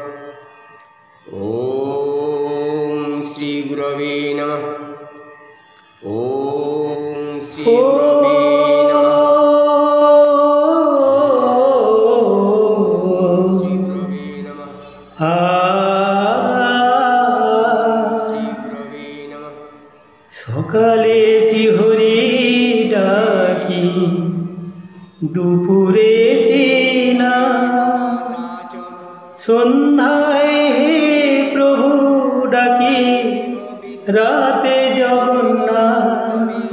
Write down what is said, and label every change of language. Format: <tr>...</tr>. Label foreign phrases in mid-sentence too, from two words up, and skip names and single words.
<sa>ओम श्री गुरवे नमः। ओम श्री गुरवे नमः। श्री गुरवे नमः। श्री गुरवे नमः।</sa> <bn>সকালে শিহরি ডাকি দুপুরে না সন্ধ্যায় হে প্রভু ডাকি রাতে জগন্নাথ।</bn>